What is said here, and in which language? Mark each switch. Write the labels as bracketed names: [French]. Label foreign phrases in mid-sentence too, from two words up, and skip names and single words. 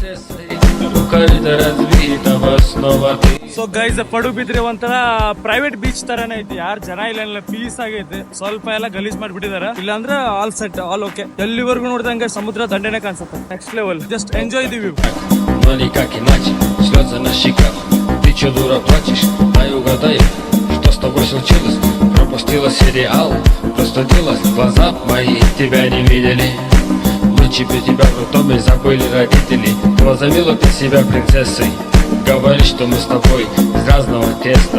[English] so guys [Kannada] ಪಡುಬಿದ್ರೆ ಒಂಥರ [English] private beach [Kannada] ತರಾನೇ ಐತಿ. ಯಾರು ಜನ ಇಲ್ಲ, ಪೀಸ್ ಆಗೈತಿ. ಸ್ವಲ್ಪ ಎಲ್ಲ ಗಲೀಜ್ ಮಾಡ್ಬಿಟ್ಟಿದಾರೆ. ಇಲ್ಲಾಂದ್ರೆ [English] all set, all okay. [Kannada] ಎಲ್ಲಿವರೆಗೂ ನೋಡಿದಂಗೆ ಸಮುದ್ರ ದಂಡೆನೆ ಕಾಣಿಸುತ್ತೆ. [English] next level. just enjoy the view. [Russian] Че дура плачешь, дай угадай, что с тобой случилось? Пропустила сериал, простудилась, глаза мои тебя не видели. Ночи при тебя в роддоме забыли родители. Возомнила ты себя принцессой, говоришь, что мы с тобой из разного теста.